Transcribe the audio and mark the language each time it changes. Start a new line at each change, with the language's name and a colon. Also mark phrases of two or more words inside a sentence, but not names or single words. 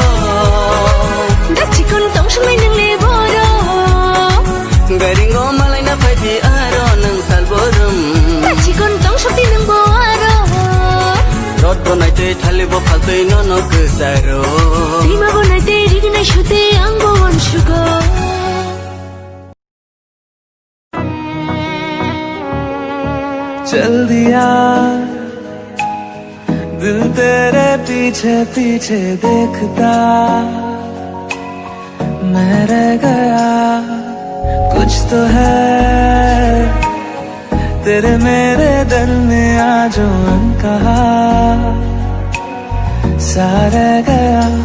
Kok Borok: Dachi kon tong shmai nang le boro Garingo malai na faidi aro nang salborum Dachi kon tong shudi nang bowaro Rod bonai thali bo faltui no kusaro Bima bonai rigna shute ang bowan sugo
Hindi: चल दिया दिल तेरे पीछे पीछे देखता मैं रह गया कुछ तो है तेरे मेरे दरमियां जो अनकहा सा रह गया